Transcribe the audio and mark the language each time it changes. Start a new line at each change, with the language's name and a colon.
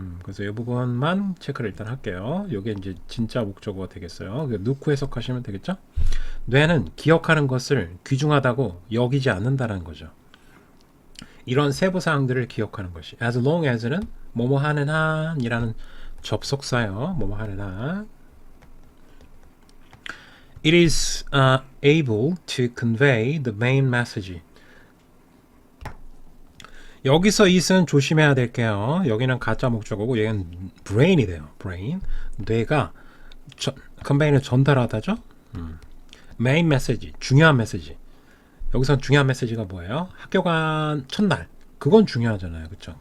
Korean: 그래서 이 부분만 체크를 일단 할게요. 이게 이제 진짜 목적어가 되겠어요. 넣고 해석하시면 되겠죠? 뇌는 기억하는 것을 귀중하다고 여기지 않는다는 거죠. 이런 세부 사항들을 기억하는 것이.
English: As long as
Korean: 는 뭐뭐 하는 한이라는 접속사요. 뭐뭐 하는 한.
English: It is able to convey the main message.
Korean: 여기서 it은 조심해야 될게요. 여기는 가짜 목적어고 얘는 brain이 돼요.
English: brain.
Korean: 뇌가 convey는 전달하다죠. main message, 중요한 메시지. 여기서 중요한 메시지가 뭐예요? 학교 간 첫날. 그건 중요하잖아요. 그렇죠?